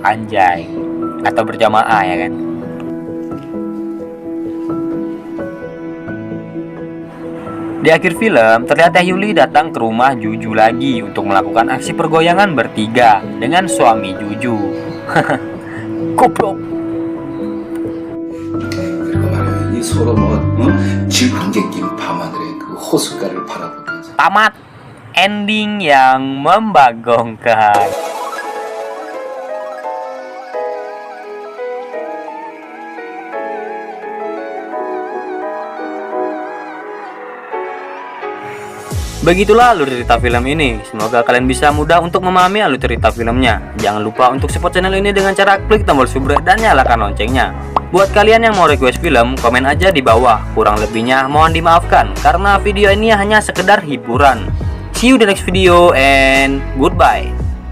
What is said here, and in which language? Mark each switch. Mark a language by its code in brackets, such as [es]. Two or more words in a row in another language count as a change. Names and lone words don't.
[id] Anjay. Atau berjamaah ya kan. Di akhir film, terlihat Teh Yuli datang ke rumah Juju lagi untuk melakukan aksi pergoyangan bertiga dengan suami Juju. Goblok. [ko] 그리고 말이야, 이 서로 질풍객 낀 밤하늘의 그 호숫가를 바라보면서 [id] Tamat. Ending yang membagongkan. Begitulah alur cerita film ini. Semoga kalian bisa mudah untuk memahami alur cerita filmnya. Jangan lupa untuk support channel ini dengan cara klik tombol subscribe dan nyalakan loncengnya. Buat kalian yang mau request film, komen aja di bawah. Kurang lebihnya mohon dimaafkan karena video ini hanya sekedar hiburan. [en] See you the next video and goodbye.